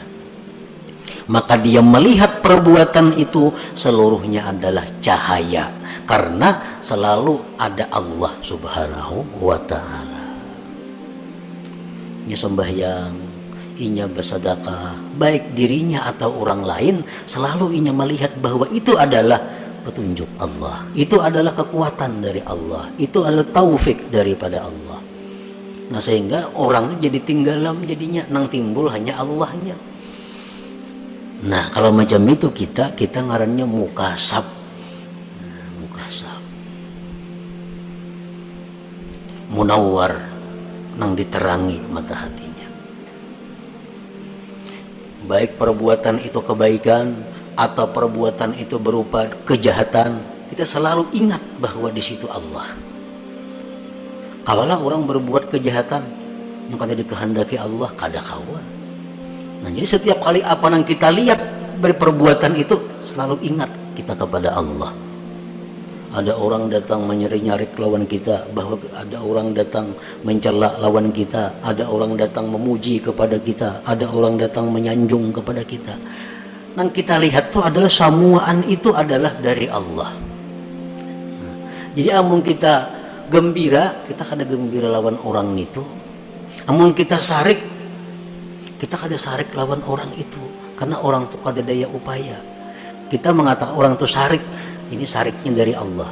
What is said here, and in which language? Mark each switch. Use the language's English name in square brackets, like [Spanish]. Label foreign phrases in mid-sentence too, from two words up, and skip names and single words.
[Indonesian] Maka dia melihat perbuatan itu seluruhnya adalah cahaya, karena selalu ada Allah [Arabic] سبحانه وتعالى. [Indonesian] Ini sembahyang, inya bersedekah, baik dirinya atau orang lain, selalu inya melihat bahwa itu adalah petunjuk Allah, itu adalah kekuatan dari Allah, itu adalah taufik daripada Allah. [Banjar] Nah, sehingga orang jadi tinggalam jadinya, nang timbul hanya Allahnya. Nah, kalau macam itu kita ngarannya mukasyaf. Mukasyaf, munawwar, nang diterangi mata hatinya. [Indonesian] Baik perbuatan itu kebaikan atau perbuatan itu berupa kejahatan, kita selalu ingat bahwa di situ Allah. [Banjar] Kawalah orang berbuat kejahatan, maka dikehendaki Allah kada kawa. [Indonesian] Nah, jadi setiap kali apa yang kita lihat dari perbuatan itu, selalu ingat kita kepada Allah. Ada orang datang menyarik lawan kita, bahwa ada orang datang mencela lawan kita, ada orang datang memuji kepada kita, ada orang datang menyanjung kepada kita. Yang kita lihat itu adalah samuaan itu adalah dari Allah. [Banjar] Nah, jadi amun kita gembira, kita kada gembira lawan orang itu. Amun kita sarik, kita kada sarik lawan orang itu, karena orang itu kada daya upaya. [Indonesian] Kita mengatakan orang itu sarik, ini sariknya dari Allah.